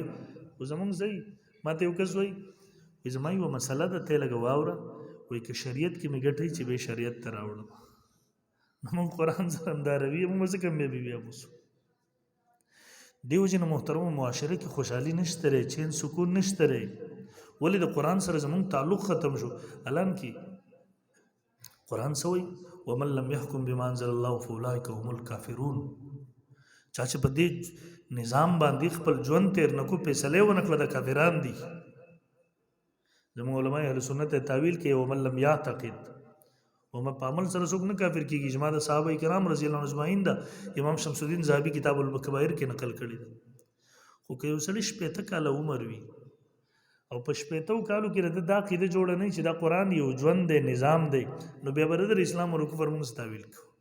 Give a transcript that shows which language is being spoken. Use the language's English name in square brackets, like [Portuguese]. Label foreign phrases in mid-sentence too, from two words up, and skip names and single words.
[Pashto] خو زمونږ ځای ما ته یو کس وایي زما یوه مسله ده ته یې لږه واوره، وایي که شریعت کې مې ګټئ چې بیا شریعت ته راوړم. نو مونږ قرآن سره همداروي، مونږ به ځکه بیا بوسو. دې وجې نه محترمو معاشره کې خوشحالي نشته دی، چین سکون نشته دی. ولې د قرآن سره زمونږ تعلق ختم شو. الان کې قرآن څه وایي؟ [Arabic] ومن لم يحكم بما انزل الله فاولئک هم الکافرون. [Pashto] چا چې په دې نظام باندې خپل ژوند تیر نکو، فیصلې ونه کړه، د کافران دي. زموږ علماء اهل سنت تعویل کوي [Arabic] ومن لم یعتقد، [Pashto] ومن په عمل سره څوک نه کافر کېږي. اجماع د صحابه کرام [Arabic] رضی الله عنهم اجمعین [Pashto] ده، امام شمس الدین ذهبي کتاب الکبائر کې نقل کړی ده. خو که یو سړي 80 کاله عمر وي او په 80 کالو کې دا عقیده جوړه نه چې دا قرآن یو ژوند دی، نظام دی، نو بیا به د اسلام او کفر موږ تعویل کوو.